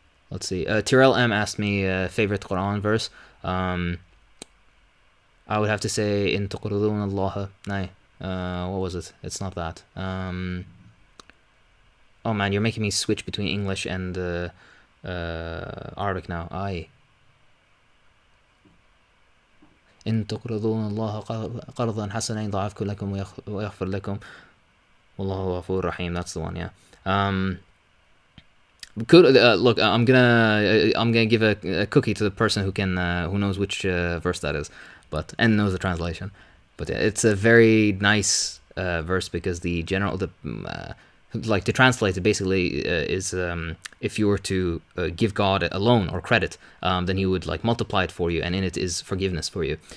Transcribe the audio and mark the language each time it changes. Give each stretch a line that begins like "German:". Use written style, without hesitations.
English: Let's see. Tyrell M asked me favorite Quran verse. I would have to say in
Arabic: تقرضون الله.
English: No. What was it? It's not that. Oh man, you're making me switch between English and Arabic now.
Arabic: إن تقرضون الله قرضا حسنا يضاعفه لكم ويغفر لكم والله غفور رحيم.
English: That's the one, yeah. Look, I'm gonna give a cookie to the person who knows which verse that is, and knows the translation. But it's a very nice verse, because to translate it basically is if you were to give God a loan or credit, then he would multiply it for you, and in it is forgiveness for you.